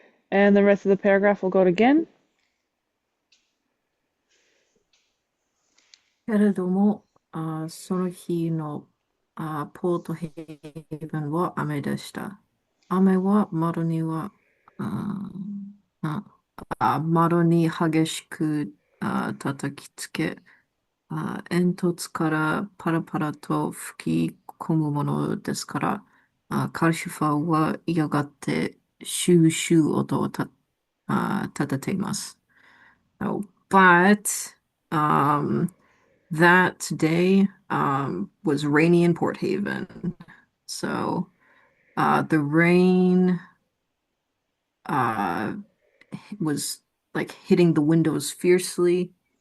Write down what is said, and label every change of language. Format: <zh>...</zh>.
<en>And the rest of the paragraph will go again.</en> <ja>けれども、その日のポートヘイブンは雨でした。雨は窓には、ああ窓に激しく叩きつけ、煙突からパラパラと吹き込むものですから、カルシファーは嫌がってシューシュー音を立てています。</ja> <en>Oh, but that day was rainy in Port Haven. So the rain uh, was like hitting the windows fiercely.</en>